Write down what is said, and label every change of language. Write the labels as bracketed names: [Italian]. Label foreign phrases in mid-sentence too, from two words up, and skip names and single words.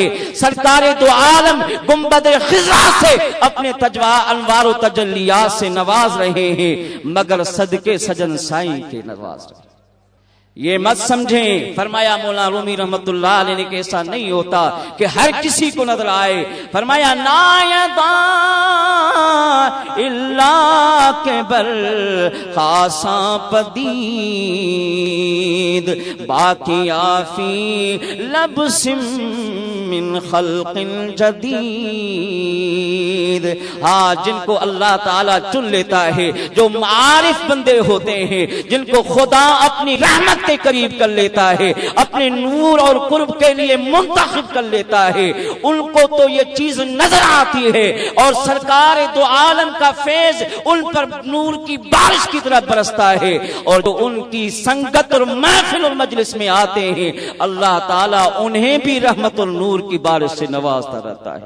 [Urdu] سرکار دو عالم گنبد خضرا سے اپنے انوار و تجلیات سے نواز رہے ہیں، مگر صدقے سجن سائیں کے نواز رہے ہیں۔ یہ مت سمجھیں، فرمایا مولانا رومی رحمت اللہ علیہ نے کہ ایسا نہیں ہوتا کہ ہر کسی کو نظر آئے۔ [Persian] فرمایا نایدا اللہ کے بر خاصاں پدید باقی آفی [Arabic] لبسم من خلق جدید۔ [Urdu] ہاں، جن کو اللہ تعالیٰ چن لیتا ہے، جو معارف بندے ہوتے ہیں، جن کو خدا اپنی رحمت کے قریب کر لیتا ہے، اپنے نور اور قرب کے لیے منتخب کر لیتا ہے، ان کو تو یہ چیز نظر آتی ہے، اور سرکار دو عالم کا فیض ان پر نور کی بارش کی طرح برستا ہے، اور جو ان کی سنگت اور محفل اور مجلس میں آتے ہیں، اللہ تعالیٰ انہیں بھی رحمت اور نور کی بارش سے نوازتا رہتا ہے۔